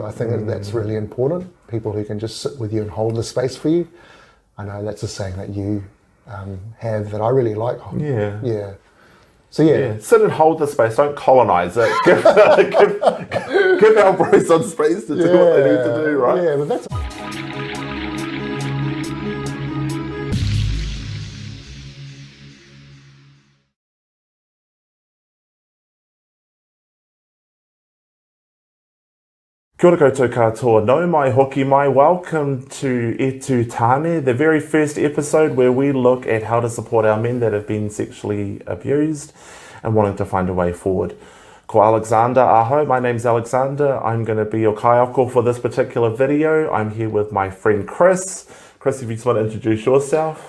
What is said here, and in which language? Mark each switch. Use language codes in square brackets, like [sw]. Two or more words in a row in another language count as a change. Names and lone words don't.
[en] I think that's really important. People who can just sit with you and hold the space for you. I know that's a saying that you have that I really like. Yeah. Yeah. So yeah. Sit and hold the space. Don't colonize it. Give our bros some space to do what they need to do, right? Yeah, but that's... [mi] Kia ora koutou katoa, no mai hoki mai. [en] Welcome to E Tu Tāne, the very first episode where we look at how to support our men that have been sexually abused and wanting to find a way forward. [mi] Ko Alexander aho, [en] my name's Alexander. I'm going to be your kaiako for this particular video. I'm here with my friend Chris. Chris, if you just want to introduce yourself.